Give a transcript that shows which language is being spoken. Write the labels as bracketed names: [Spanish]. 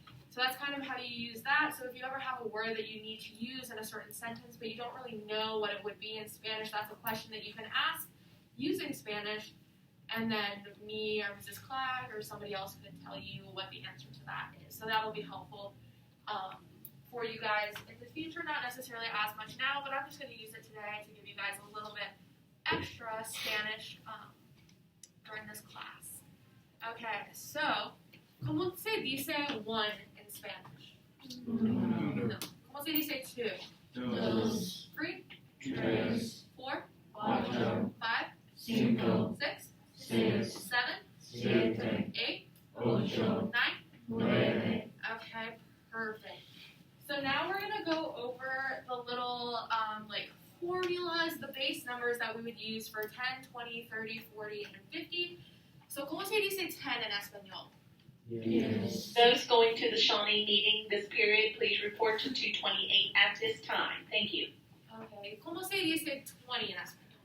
[English] So that's kind of how you use that. So if you ever have a word that you need to use in a certain sentence, but you don't really know what it would be in Spanish, that's a question that you can ask using Spanish, and then me or Mrs. Clark or somebody else could tell you what the answer to that is. So that'll be helpful for you guys in the future, not necessarily as much now, but I'm just going to use it today to give you guys a little bit extra Spanish during this class. Okay, so, [Spanish] ¿cómo se dice [English] one in Spanish? [Spanish] No. ¿Cómo se dice [English] two? [Spanish] Dos. [English] 3? [Spanish] Tres. [English] 4? [Spanish] Cuatro. [English] 5? [Spanish] Cinco. [English] 6? [Spanish] Seis. [English] 7? [Spanish] Siete. [English] 8? [Spanish] Ocho. [English] 9? [Spanish] Nueve. [English] Okay, perfect. So now we're going to go over the little formulas, the base numbers that we would use for 10, 20, 30, 40, and 50. So, [Spanish] ¿cómo se dice 10 en español? [English] Yes. Those going to the Shawnee meeting this period, please report to 228 at this time. Thank you. Okay, [Spanish] ¿cómo se dice 20 en español?